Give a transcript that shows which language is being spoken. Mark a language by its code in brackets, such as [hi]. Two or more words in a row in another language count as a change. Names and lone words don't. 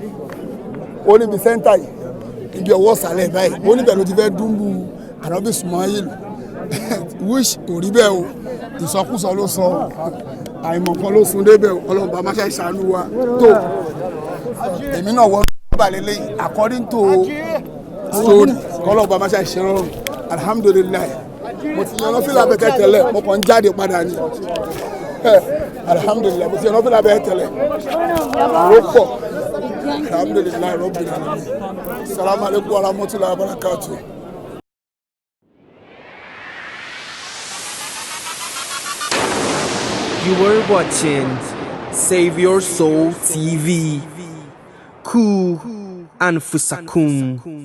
[yo] ó níbi sẹ́ńtà yìí ibi ọwọ́ sàlẹ̀ báyìí ó níbẹ̀ ló ti fẹ́ dúnbù Ànábì Ismail wish kò rí bẹ́ẹ̀ o ìsọkúsọ ló sọ àìmọ̀kan ló sun débẹ̀ Ọlọ́run bá máṣe ìṣàánú wa tó èmi náà wọ́n bá lélẹ́yìn [en] according to story [yo] kọ́lọ́run bá máṣe ìṣẹ́rọ̀rùn alhamdulilayi mo ti yan nọ́fìlà bẹ́ẹ̀ tẹ́lẹ̀ mo kàn ń jáde padà ní alhamdulilayi mo ti yan nọ́fìlà bẹ́ẹ̀ tẹ́lẹ̀ ló pọ̀ [ar] الحمد لله رب العالمين السلام عليكم ورحمة الله وبركاته. [en] You were watching Save Your Soul TV. [ar] قوا أنفسكم.